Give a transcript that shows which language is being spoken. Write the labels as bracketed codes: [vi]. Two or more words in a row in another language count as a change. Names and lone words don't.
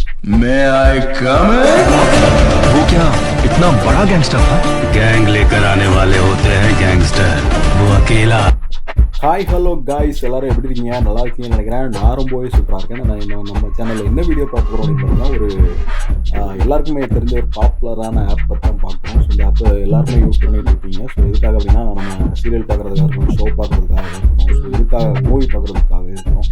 [en] May I come in? [hi] वो क्या इतना बड़ा गैंगस्टर था? गैंग लेकर आने वाले होते हैं गैंगस्टर, वो अकेला। [en] hi hello guys, [ta] எல்லோரும் எப்படி இருக்கீங்க? நல்லா இருக்கீங்கன்னு நினைக்கிறேன். நான் ரொம்பவே சூப்பராக இருக்கேன். நான் நம்ம சேனலில் என்ன வீடியோ பார்க்க போகிறோம் அப்படின்னு பார்த்தீங்கன்னா, எல்லாருக்குமே தெரிஞ்ச ஒரு பாப்புலரான ஆப் பற்றி தான் பார்க்குறோம். ஸோ இந்த ஆப்பை எல்லாருமே யூஸ் பண்ணிட்டு இருப்பீங்க. ஸோ எதுக்காக அப்படின்னா, நம்ம சீரியல் பார்க்குறதுக்காக இருக்கணும், ஷோ பார்க்குறதுக்காக இருக்கணும், ஸோ இதுக்காக மூவி பார்க்குறதுக்காக இருக்கணும்.